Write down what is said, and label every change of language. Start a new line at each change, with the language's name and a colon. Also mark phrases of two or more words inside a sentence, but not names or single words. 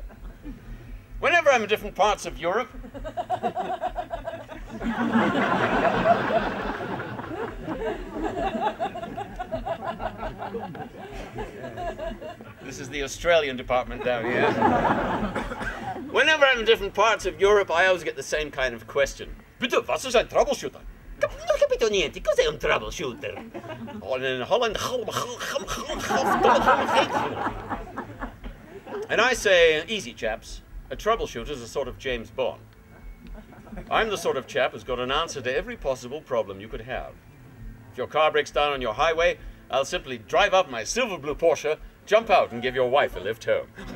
English: Whenever I'm in different parts of Europe, this is the Australian department down here. Whenever I'm in different parts of Europe, I always get the same kind of question.
German: Bitte, was ist ein Troubleshooter?
Italian: Capito niente, cos'è un troubleshooter?
English: In Holland. And I say, easy chaps, a troubleshooter is a sort of James Bond. I'm the sort of chap who's got an answer to every possible problem you could have. If your car breaks down on your highway, I'll simply drive up my silver blue Porsche, jump out and give your wife a lift home.